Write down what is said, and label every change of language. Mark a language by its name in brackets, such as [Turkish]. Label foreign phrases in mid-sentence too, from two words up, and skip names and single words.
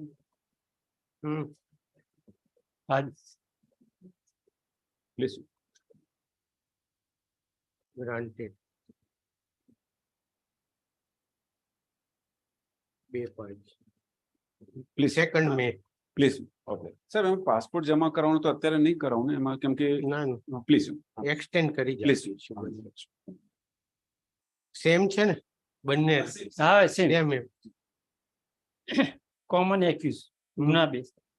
[Gujarati] હમ. આજ [English] Please. Granted. [Gujarati] બે પાંચ [English] Please. 2nd May. Please. Okay. Sir, I'm [Gujarati] passport જમા કરાવવાનું તો અત્યારે નહીં કરાવું ને એમાં કેમ કે ના [English] પ્લીઝ [Gujarati] એક્સટેન્ડ કરી [English] પ્લીઝ [Gujarati] સેમ છે ને બંને હા સેમ સેમ એમ. [English] common accused [Gujarati] ગુના બેઝ.